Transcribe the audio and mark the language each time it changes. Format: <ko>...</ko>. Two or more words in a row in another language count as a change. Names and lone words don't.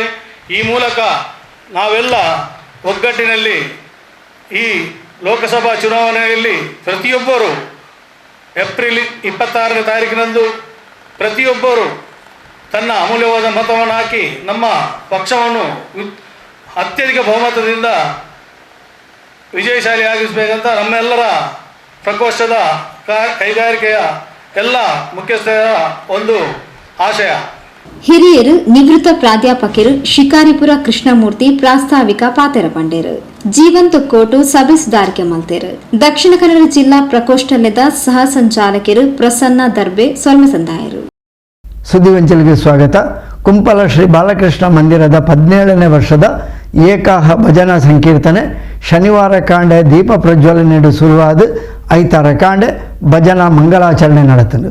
<kn>ಈ ಮೂಲಕ ನಾವೆಲ್ಲ ಒಗ್ಗಟ್ಟಿನಲ್ಲಿ ಈ ಲೋಕಸಭಾ ಚುನಾವಣೆಯಲ್ಲಿ ಪ್ರತಿಯೊಬ್ಬರು ಏಪ್ರಿಲ್ 26ನೇ ತಾರೀಕಿನಂದು ಪ್ರತಿಯೊಬ್ಬರು ತನ್ನ ಅಮೂಲ್ಯವಾದ ಮತವನ್ನು ಹಾಕಿ ನಮ್ಮ ಪಕ್ಷವನ್ನು ಅತ್ಯಧಿಕ ಬಹುಮತದಿಂದ ವಿಜಯಶಾಲಿಯಾಗಿಸಬೇಕಂತ ನಮ್ಮೆಲ್ಲರ ಪ್ರಕೋಷ್ಠದ ಕೈಗಾರಿಕೆಯ ಎಲ್ಲ ಮುಖ್ಯಸ್ಥರ ಒಂದು ಆಶಯ.</kn> <tcy>ಹಿರಿಯರು ನಿವೃತ್ತ ಪ್ರಾಧ್ಯಾಪಕರು ಶಿಕಾರಿಪುರ ಕೃಷ್ಣಮೂರ್ತಿ ಪ್ರಾಸ್ತಾವಿಕ ಪಾತೆರ ಪಂಡೇರು. ಜೀವಂತ ಕೋಟು ಸಭೆ ಸುಧಾರಿಕೆ ಮಲ್ತೇರು. ದಕ್ಷಿಣ ಕನ್ನಡ ಜಿಲ್ಲಾ ಪ್ರಕೋಷ್ಠದ ಸಹ ಸಂಚಾಲಕರು ಪ್ರಸನ್ನ ದರ್ಬೆ ಸೊಲ್ಮೆಸಂದಾಯರು.</tcy> <kn>ಸುದ್ದಿವಂಚಲಿಗೆ ಸ್ವಾಗತ.</kn> <tcy>ಕುಂಪಲ ಶ್ರೀ ಬಾಲಕೃಷ್ಣ ಮಂದಿರದ 17ನೇ ವರ್ಷದ ಏಕಾಹ ಭಜನಾ ಸಂಕೀರ್ತನೆ ಶನಿವಾರ ಕಾಂಡೆ ದೀಪ ಪ್ರಜ್ವಲನೆ ಶುರುವಾದ ಐತಾರ ಕಾಂಡೆ ಭಜನಾ ಮಂಗಲಾಚರಣೆ ನಡೆತನು.</tcy>